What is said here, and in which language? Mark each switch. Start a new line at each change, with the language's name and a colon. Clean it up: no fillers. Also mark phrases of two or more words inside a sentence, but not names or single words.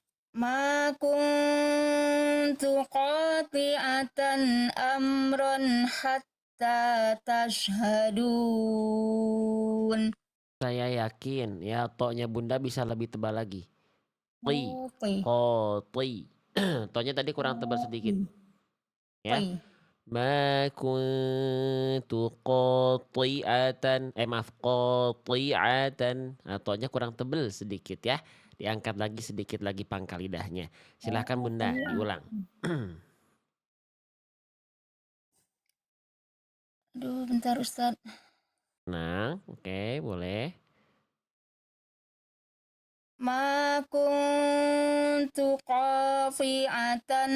Arabic: ما كنت قاطعة أمرا حتى تشهدون.
Indonesian: Saya yakin ya to-nya Bunda bisa lebih tebal lagi. Ti, Oh, pi. qati. To-nya tadi kurang tebal Oh, sedikit pi. ya. Pi.
Arabic: ما كنت قاطعة maaf قاطعة.
Indonesian: Nah, to-nya kurang tebal sedikit ya. Diangkat lagi sedikit lagi pangkal lidahnya. Silahkan Oh, Bunda pi. diulang. Aduh, bentar Ustaz. Tenang, oke, boleh.
Arabic: ما كنت قاطعة